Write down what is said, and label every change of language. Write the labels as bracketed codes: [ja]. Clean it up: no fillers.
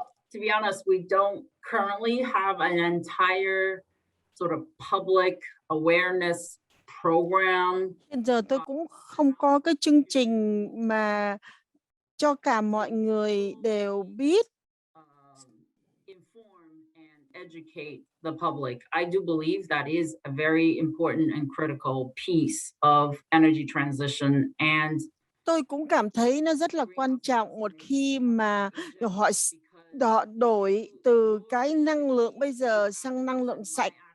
[en] To be honest, we don't currently have an entire sort of public awareness program. [vi] Hiện giờ tôi cũng không có cái chương trình mà cho cả mọi người đều biết. [en] Inform and educate the public. I do believe that is a very important and critical piece of energy transition. And [vi] tôi cũng cảm thấy nó rất là quan trọng một khi mà họ đổi từ cái năng lượng bây giờ sang năng lượng sạch.